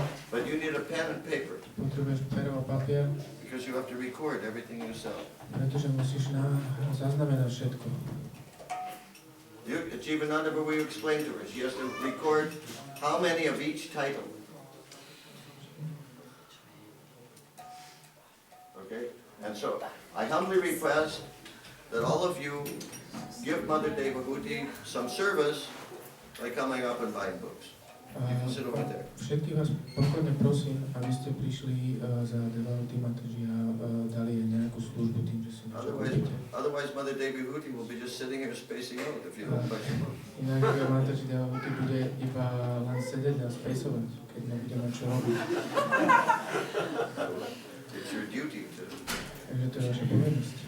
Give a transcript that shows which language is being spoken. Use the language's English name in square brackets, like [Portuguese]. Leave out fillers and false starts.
[English] But you need a pen and paper. [Slovak] Potrebuješ pero a papier. [English] Because you have to record everything you sell. [Slovak] Pretože musíš zaznamenať všetko. [English] Jivananda, will you explain to her? She has to record how many of each title. Okay? And so, I humbly request that all of you give Mother Devahuti some service by coming up and buying books. You can sit over there. [Slovak] Všetkých vás pochodne prosím, aby ste prišli za Devahuti Mataji a dali jej nejakú službu tým, že si niečo kúpite. [English] Otherwise, Mother Devahuti will be just sitting here spacing out if you don't buy your books. [Slovak] Inak Mataji Devahuti bude iba len sedieť a spacovať, keď nebude mať čo robiť. [English] It's your duty to [Slovak] Takže to je vaša povinnosť,